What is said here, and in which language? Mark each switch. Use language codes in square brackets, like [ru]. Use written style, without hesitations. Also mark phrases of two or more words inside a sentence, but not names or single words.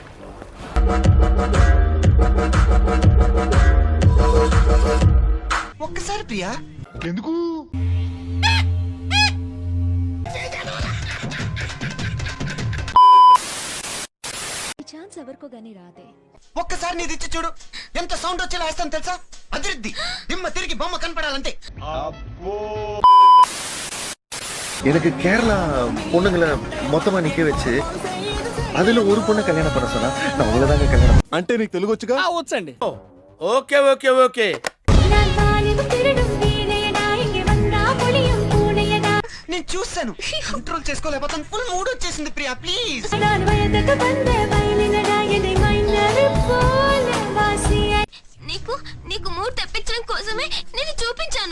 [te] ఒక్కసారి ప్రియా. ఎందుకు? ఛాన్స్ ఎవరికో గానీ రాదే. ఒక్కసారి నీది ఇచ్చి చూడు, ఎంత సౌండ్ వచ్చేలా వేస్తాను తెలుసా? అదిరిద్ది. దిమ్మ తిరిగి బొమ్మ కనపడాలంటే. [ta] எனக்கு கேரளா பொண்ணுங்களை மொத்தமா நிக்க வச்சு அதுல ஒரு பொண்ணு கல்யாணம் பண்ண சொன்னா நான் உங்களதாங்க கல்யாணம். [te] అంటే నీకు తెలుగు వచ్చుగా? వచ్చండి. [en] okay okay okay. [te] నేను చూసాను, కంట్రోల్ చేసుకోలేకపోతాను. [en] full mood [te] వచ్చేసింది ప్రియా, ప్లీజ్. నీకు నీకు మూడ్ తెప్పించడం కోసమే నేను చూపించాను.